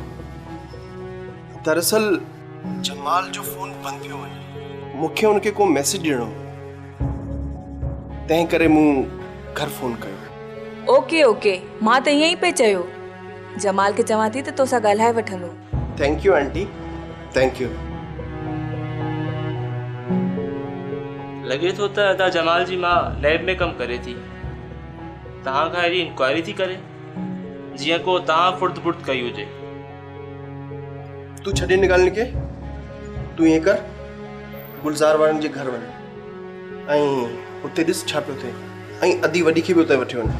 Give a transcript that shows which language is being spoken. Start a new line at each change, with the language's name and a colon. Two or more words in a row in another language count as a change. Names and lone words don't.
Sindhi: दरअसल जमाल जो फोन बंदि पियो वञे, मूंखे उनखे को मैसेज ॾियणो, तंहिं करे मूं घर फोन कयो।
English: okay okay,
Sindhi: मां त ईअं ई पे चयो, जमाल खे चवां थी त तोसां ॻाल्हाए वठंदो।
English: thank you aunty, thank you.
Sindhi: लॻे थो त अदा जमाल जी मां लैब में कमु करे थी, तव्हां खां अहिड़ी इंक्वायरी थी करे जीअं को तव्हां फुर्द फुर्द कई हुजे। तूं छॾे हिन ॻाल्हि खे, तूं ईअं कर, गुलज़ार वारनि जे घर वञ ऐं हुते ॾिस छा पियो थिए, ऐं अदी वॾी खे बि उते वठी वञ।